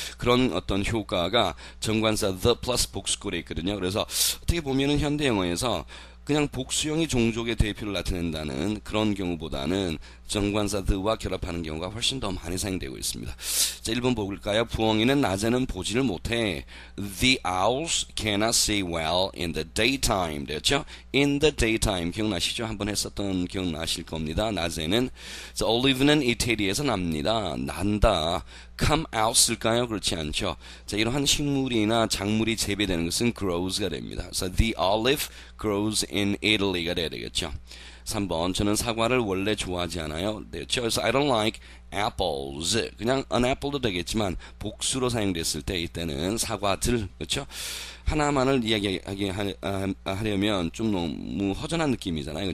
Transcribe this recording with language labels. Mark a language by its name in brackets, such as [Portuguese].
[Korean] 그런 어떤 효과가 정관사 the 플러스 복수꼴에 있거든요. 그래서 어떻게 보면은 현대 영어에서 그냥 복수형이 종족의 대표를 나타낸다는 그런 경우보다는 정관사 the와 결합하는 경우가 훨씬 더 많이 사용되고 있습니다. 자, 1번 볼까요? 부엉이는 낮에는 보지를 못해. [English] The owls cannot see well in the daytime. [Korean] 되었죠? [English] In the daytime. [Korean] 기억나시죠? 한번 했었던 기억나실 겁니다. 낮에는. 자, olive는 이태리에서 납니다. 난다. [English] come out [Korean] 쓸까요? 그렇지 않죠. 자, 이러한 식물이나 작물이 재배되는 것은 grows가 됩니다. [English] 그래서 the olive grows in Italy가 [Korean] 돼야 되겠죠. 3번, 저는 사과를 원래 좋아하지 않아요. 그렇죠. 그래서 [English] I don't like apples. [Korean] 그냥 [English] an apple [Korean] 도 되겠지만 복수로 사용됐을 때 이때는 사과들, 그렇죠. 하나만을 이야기하게 하려면 좀 너무 허전한 느낌이잖아요.